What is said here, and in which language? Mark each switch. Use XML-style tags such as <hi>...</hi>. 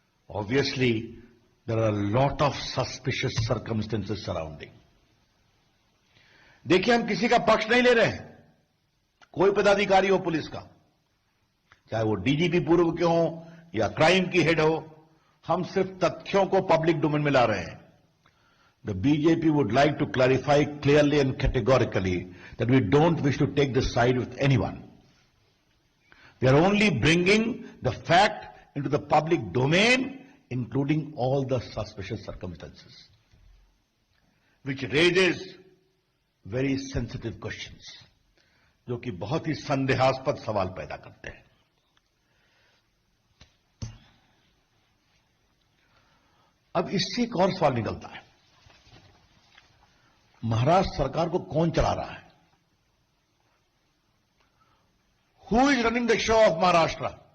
<en>Obviously there are lot of suspicious circumstances surrounding.</en> <hi>देखिए, हम किसी का पक्ष नहीं ले रहे हैं. कोई पदाधिकारी हो पुलिस का, चाहे वो डीजीपी पूर्व के हो या क्राइम की हेड हो, हम सिर्फ तथ्यों को पब्लिक डोमेन में ला रहे हैं.</hi> <en>The BJP would like to clarify clearly and categorically that we don't wish to take the side with anyone. We are only bringing the fact into the public domain, including all the suspicious circumstances, which raises very sensitive questions,</en> <hi>जो कि बहुत ही संदेहास्पद सवाल पैदा करते हैं. अब इससे एक और सवाल निकलता है, महाराष्ट्र सरकार को कौन चला रहा है?</hi> <en>Who is running the show of Maharashtra?</en>